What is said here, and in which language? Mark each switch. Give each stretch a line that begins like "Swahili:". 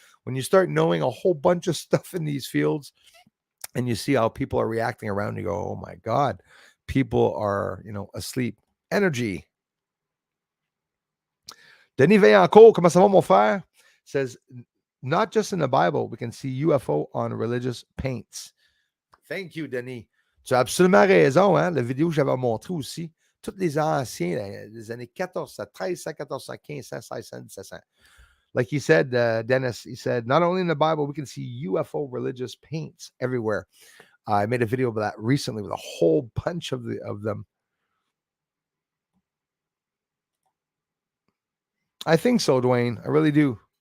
English: When you start knowing a whole bunch of stuff in these fields, and you see how people are reacting around, you go, oh my God, people are, asleep. Energy. Denis Vaillancourt,
French: comment ça va, mon frère?
English: Says, not just in the Bible, we can see UFO on religious paints. Thank you, Denis.
French: Tu as absolument raison, hein? La vidéo que j'avais montrée aussi, tous les anciens, des années 1400, 1300, 1400, 1500, 1600, 1700.
English: Like he said, Dennis, he said, not only in the Bible, we can see UFO religious paints everywhere. I made a video of that recently with a whole bunch of them. I think so, Dwayne. I really do.